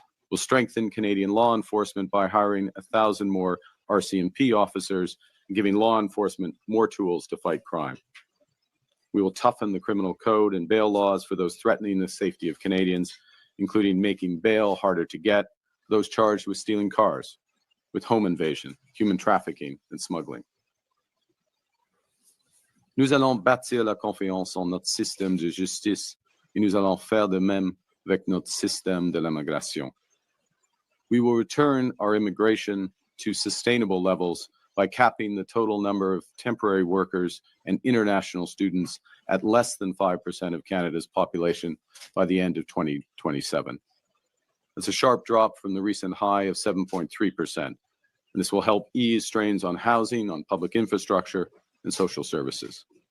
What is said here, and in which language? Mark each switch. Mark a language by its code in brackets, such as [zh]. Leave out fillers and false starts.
[en] We'll strengthen Canadian law enforcement by hiring 1,000 more RCMP officers and giving law enforcement more tools to fight crime. We will toughen the criminal code and bail laws for those threatening the safety of Canadians, including making bail harder to get for those charged with stealing cars, with home invasion, human trafficking, and smuggling. [fr] Nous allons bâtir la confiance en notre système de justice et nous allons faire de même avec notre système de l'immigration. [en] We will return our immigration to sustainable levels by capping the total number of temporary workers and international students at less than 5% of Canada's population by the end of 2027. That's a sharp drop from the recent high of 7.3%. And this will help ease strains on housing, on public infrastructure, and social services.